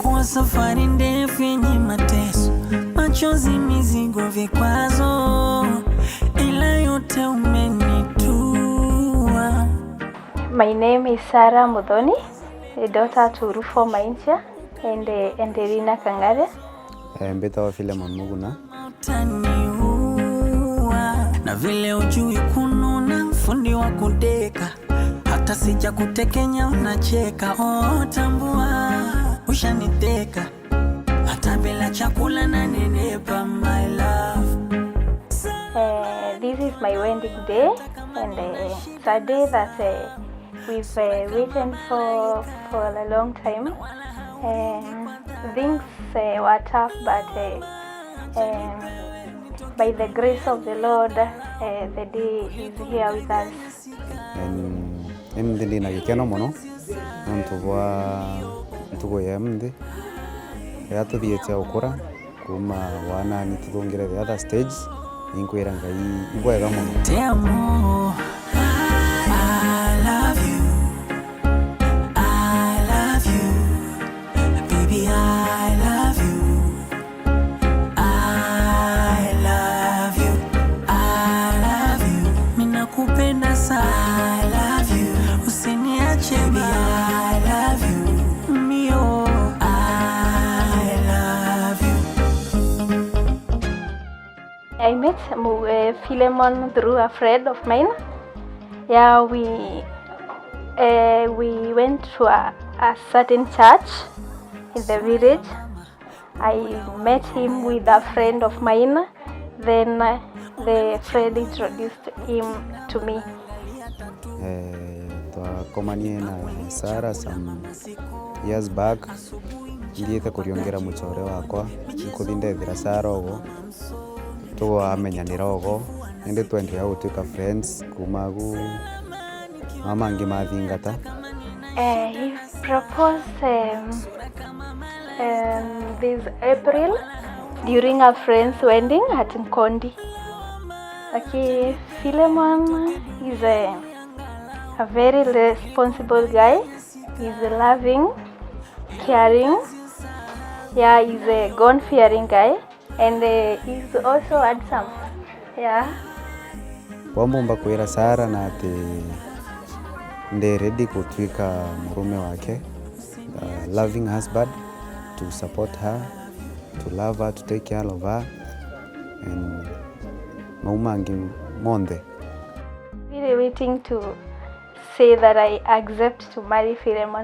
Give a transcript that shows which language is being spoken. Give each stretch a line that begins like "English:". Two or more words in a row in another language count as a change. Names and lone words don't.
Swahili: safari ndefu yenye mateso, machozi, mizigo, vikwazo, ila yote umenitua.
English: My name is Sarah Muthoni, a daughter to Rufo Maincha and Rina Kangare.
Meru: Mbeta wa Philemon Muguna.
Swahili: Na vile ujui kununa, fundi wa kudeka, hata sija kutekenya unacheka. Oh, tambua ushaniteka, hata bila chakula na nenepa,
English: my love. This is my wedding day, and it's a day that we've waited for a long time. Things were tough, but by the grace of the Lord, the day is here with us.
Meru: Ndi na gikeno muno ntugo ya mndi ya tuthiete ukura kuma wana ni tuthongire
English: the other stage
Meru: inkwira ngai ibwega muno.
Spanish: Te amo,
English: I love you, baby, I love you,
Swahili: mina kupenda sana.
English: I love you, usiniache baby, I love you, mio, I love you. I met Philemon through a friend of mine. Yeah, we went to a certain church in the village. I met him with a friend of mine. Then the friend introduced him to me.
Meru: Twakomanie na Sarah
English: some years back.
Meru: Ndiete kuriongera muchore wakwa nkuthindethira Sarah ogo tuamenyanira ogo indi twendea gutuika friends kumagu mama ngi mathingata.
English: He proposed this April during a friend's wedding at Mkondi. Okay, Philemon is a very responsible guy. He's loving, caring. Yeah, he's a God-fearing guy, and he's also handsome. Yeah.
Meru: Wamumba kwira Sarah na ati ndi ready kutwika murume wake,
English: loving husband, to support her, to love her, to take care of her,
Meru: and maumangi monde.
English: Really waiting to say that I accept to marry Philemon.